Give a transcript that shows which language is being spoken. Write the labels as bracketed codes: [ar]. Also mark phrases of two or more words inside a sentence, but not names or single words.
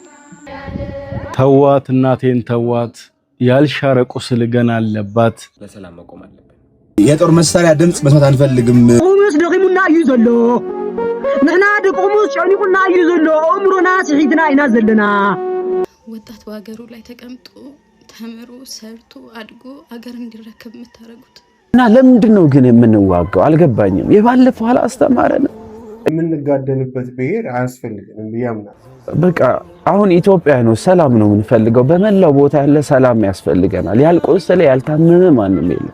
[am] ተዋት እናቴን ተዋት ያልሻረ ቁስል ገና አለባት በሰላም መቆም አለበት የጦር መሳሪያ ድምጽ መስማት አንፈልግም [ti] ቁሙስ ደቂሙና ይዘሎ ንሕና ደቁሙስ ጨኒቁና ይዘሎ እምሮና ስሒትና ኢና ዘለና [am] ወጣት በአገሩ ላይ ተቀምጦ ተምሮ ሰርቶ አድጎ አገር እንዲረከብ መታረጉት እና ለምንድነው ግን የምንዋጋው አልገባኝም የባለፈው አላስተማረን የምንጋደልበት ብሄር አያስፈልግም ቢያምና በቃ አሁን ኢትዮጵያ ነው ሰላም ነው የምንፈልገው በመላው ቦታ ያለ ሰላም ያስፈልገናል ያልቆሰለ ያልታመመ ማንንም የለም